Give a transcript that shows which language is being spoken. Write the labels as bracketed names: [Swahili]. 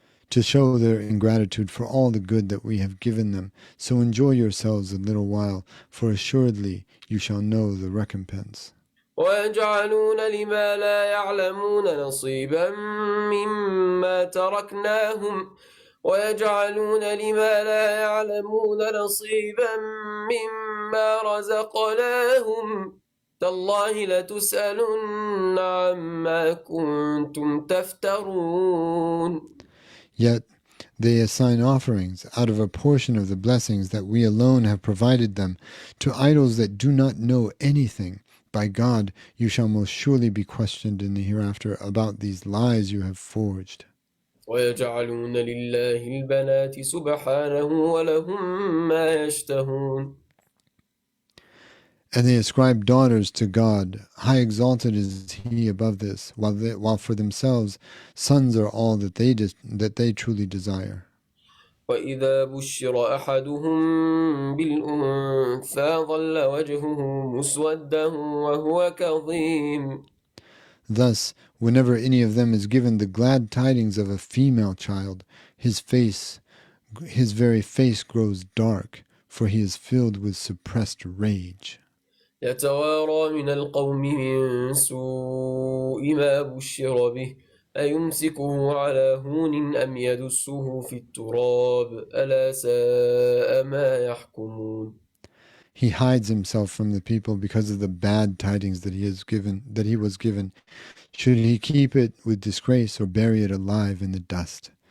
[English] To show their ingratitude for all the good that we have given them. So enjoy yourselves a little while, for assuredly you shall know the recompense. [Arabic] ويجعلون لما لا يعلمون نصيبا مما تركناهم ويجعلون لما لا يعلمون نصيبا مما رزقناهم تالله لتسألن عما كنتم تفترون. [English] Yet they assign offerings out of a portion of the blessings that we alone have provided them to idols that do not know anything. By God, you shall most surely be questioned in the hereafter about these lies you have forged. [Arabic] ويجعلون لله البنات سبحانه ولهم ما يشتهون. [English] And they ascribe daughters to God. High exalted is he above this, while for themselves sons are all that they truly desire. [Arabic] وإذا بشر أحدهم بالأنثى ظل وجهه مسودا وهو كظيم. [English] Thus, whenever any of them is given the glad tidings of a female child, his very face grows dark, for he is filled with suppressed rage. [Arabic] يتوارى من القوم من سوء ما بشر به أيمسكه على هون أم يدسه في التراب ألا ساء ما يحكمون. [English] He hides himself from the people because of the bad tidings that he was given. Should he keep it with disgrace or bury it alive in the dust?